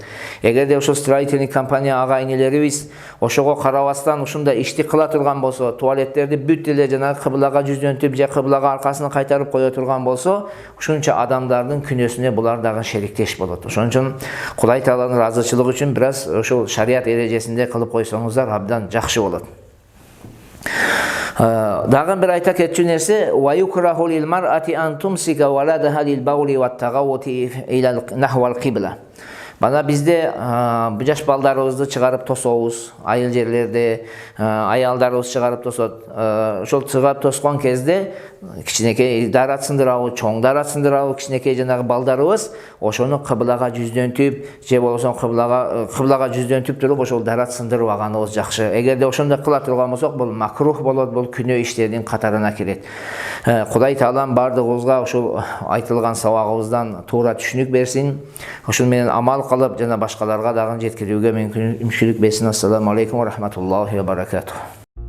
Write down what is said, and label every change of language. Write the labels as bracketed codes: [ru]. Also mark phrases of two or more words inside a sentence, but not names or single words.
[ky] Эгерде ошол [ru] строительный компания [ky] ага-инелерибиз ошого карабастан ушундай ишти кыла турган болсо, туалеттерди бүт эле жанагы кыблага жүздөнтүп же кыблага аркасын кайтарып кое турган болсо, ушунча адамдардын күнөөсүнө булар дагы шериктеш болот. Ошон үчүн Кудай Тааланын ыраазычылыгы үчүн бираз ошол шарият эрежесинде кылып койсоңуздар абдан жакшы болот. Дагы бир айта кетчү нерсе, [ar] ويكره للمرأة أن تمسك ولدها للبول والتغوط إلى نحو القبلة. [ky] Бана бизде жаш балдарыбызды чыгарып тособуз, айыл жерлерде аялдарыбыз чыгарып тосот. Ошол чыгарып тоскон кезде кичинекей дарат сындырабы, чоң дарат сындырабы, кичинекей жанагы балдарыбыз ошону кыблага жүздөнтүп, же болбосо кыблага жүздөнтүп туруп ошол дарат сындырып алганыбыз жакшы. Эгерде ошондой кыла турган болсок, бул макрух болот, бул күнөө иштердин катарына кирет. Кудай Таалам бардыгыбызга ушул айтылган сабагыбыздан туура түшүнүк берсин. Ошол менен амал кылып, жана башкаларга дагы жеткирүүгө мүмкүнчүлүк берсин. [ar] السلام عليكم ورحمة الله وبركاته.